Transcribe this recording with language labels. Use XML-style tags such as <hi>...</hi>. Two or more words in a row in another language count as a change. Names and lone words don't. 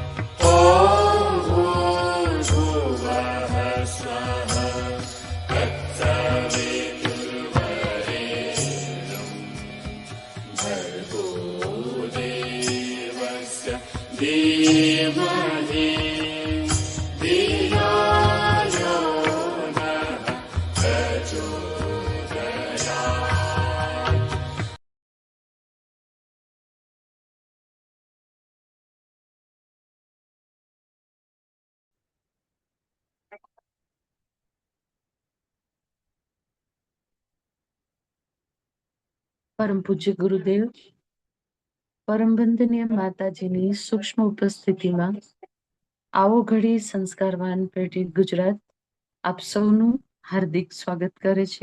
<sa>ॐ भूर्भुवः स्वः तत्सवितुर्वरेण्यं भर्गो देवस्य धीमहि धियो यो नः प्रचोदयात्।</sa> <gu>પરમ પૂજ્ય ગુરુદેવ, પરમ વંદનીય માતાજીની સૂક્ષ્મ ઉપસ્થિતિમાં આવો ઘડી સંસ્કારવાન પેઢી ગુજરાત આપ સૌનું હાર્દિક સ્વાગત કરે છે.</gu>